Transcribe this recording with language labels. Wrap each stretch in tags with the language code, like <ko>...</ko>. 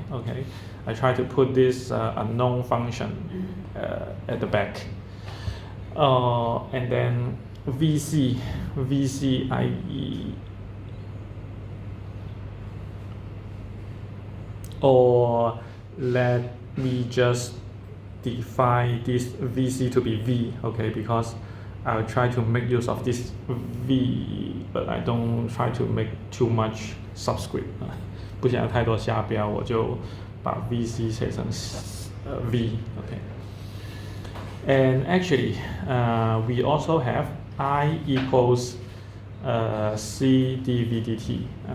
<en>Okay, I try to put this unknown function at the back, and then VC IE, or let me just define this VC to be V. Okay, because I'll try to make use of this V, but I don't try to make too much subscript.</en> <zh>不想要太多下标，我就把 VC 写成V.</zh> <en>Okay. And actually, we also have I equals C dV dt.</en>